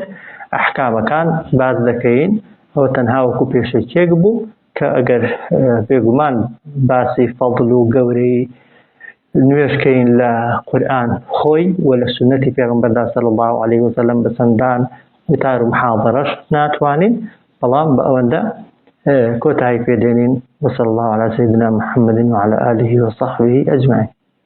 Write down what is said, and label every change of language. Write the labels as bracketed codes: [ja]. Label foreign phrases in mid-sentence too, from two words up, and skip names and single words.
[ckb] ئەحکامەکان باز دەکەین ئەوە تەنها وەکو پێشەکێک بوو کە ئەگەر بێگومان باسی فەضل و گەورەی نوێژکەین لە قورئان خۆی و لە سنەتی پێغەمبەردا [ar] صلی الله عليه وسلم [ckb] بەسەندان وتار و محاضرەش ناتوانین بەڵام بە ئەوەندە كوتاي بيدينين [ar] وصلى الله على سيدنا محمد وعلى آله وصحبه أجمعين.